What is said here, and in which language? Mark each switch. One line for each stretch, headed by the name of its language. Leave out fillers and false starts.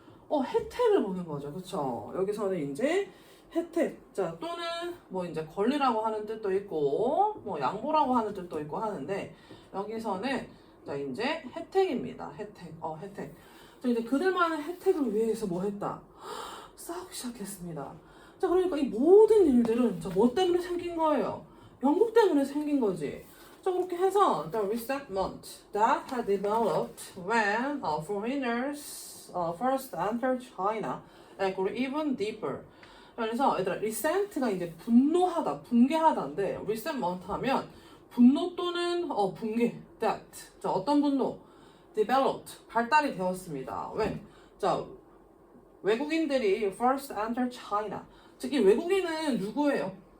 Korean: 혜택을 보는 거죠. 그쵸? 여기서는 이제 혜택 자 또는 뭐 이제 권리라고 하는 뜻도 있고 뭐 양보라고 하는 뜻도 있고 하는데 여기서는 자 이제 혜택입니다. 혜택 혜택 자 이제 그들만의 혜택을 위해서 뭐 했다? 싸우기 시작했습니다. 자 그러니까 이 모든 일들은 자 뭐 때문에 생긴 거예요? 영국 때문에 생긴 거지. 자 그렇게 해서
English: the resentment that had developed when foreigners first entered China grew even deeper.
Korean: 그래서 얘들아 resent가 이제 분노하다, 붕괴하다인데 resentment 하면 분노 또는 붕괴. that 자 어떤 분노? developed 발달이 되었습니다. when 자 외국인들이
English: first entered China
Korean: 즉 이 외국인은 누구예요?